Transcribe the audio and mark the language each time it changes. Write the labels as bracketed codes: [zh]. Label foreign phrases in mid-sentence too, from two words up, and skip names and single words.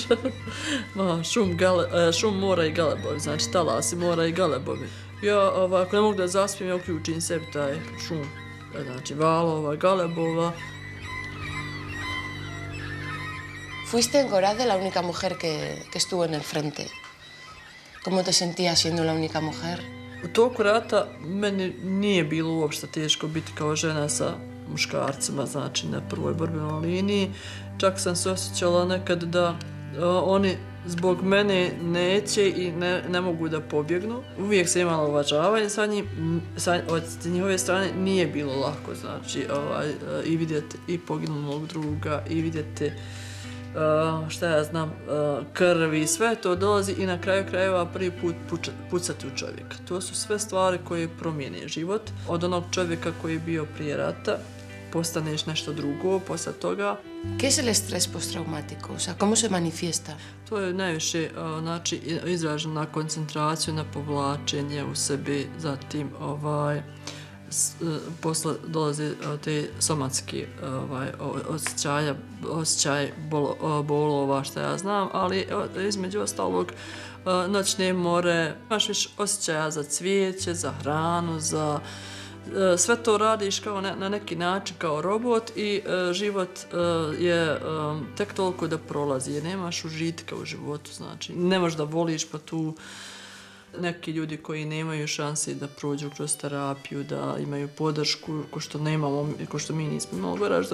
[bs] Šum mora i galebovi, znači talasi mora i galebovi. Ja ako ne mogu da zaspijem, ja uključim sebi taj šum, znači valova, galebova. [es] Fuiste en Gorazde la única mujer que estuvo en el frente. ¿Cómo te sentías siendo la única mujer? [bs] U toku rata meni nije bilo uopšte teško biti kao žena sa muškarcima, znači na prvoj borbenoj liniji. Čak sam se osjećala nekad da oni zbog mene neće i ne mogu da pobjegnu. Uvijek sam imala uvažavanje od njihove strane, nije bilo lako, znači i vidjeti i poginulog druga i vidjeti šta ja znam, krvi, sve to dolazi i na kraju krajeva prvi put pucati u čovjeka. To su sve stvari koje promijene život. Od onog čovjeka koji je bio prije rata, postaneš nešto drugo posle toga. [es] ¿Qué es el estrés postraumático? O sea, ¿cómo se manifiesta? [bs] To je najviše znači, izraženo na koncentraciju, na povlačenje u sebi, zatim posle dolaze te somatske osjećaje bolova, šta ja znam, ali između ostalog noćne more, imaš više osjećaja za cvijeće, za hranu, za sve to radiš kao na neki način kao robot i život je tek toliko da prolazi, jer nemaš užitka u životu, znači ne možeš da voliš pa tu neki ljudi koji nemaju šanse da prođu kroz terapiju, da imaju podršku, ko što nemamo, ko što mi nismo imali ražda.